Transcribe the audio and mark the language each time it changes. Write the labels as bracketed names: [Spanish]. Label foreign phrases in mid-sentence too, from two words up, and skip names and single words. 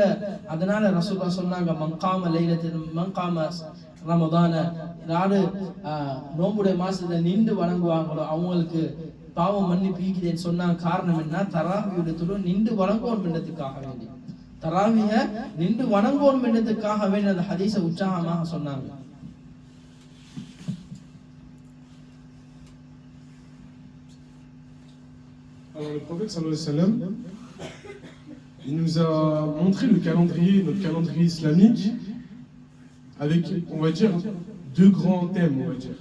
[Tamil] அதனால ரசூலுல்லாஹ் சொன்னாங்க, [Arabic] من قام ليلتين من قام رمضان, [Tamil] யாரு நோம்புடைய மாசத்துல நின்று வணங்குவாங்களோ அவங்களுக்கு பாவம் மன்னிப்பு ஈக்குதுன்னு சொன்னாங்க. காரணம் என்ன? தராவியுடைய தொழுகை நின்று வணங்குவோம் என்றதுக்காக வேண்டி, தராவிய நின்று வணங்குவோம் என்றதுக்காக வேண்டி அந்த ஹதீஸை உற்சாகமாக சொன்னாங்க. [French] Alors le prophète [Arabic] صلى الله عليه وسلم, [French] il nous a montré le calendrier, notre calendrier islamique, avec, on va dire, 2 grands thèmes, on va dire.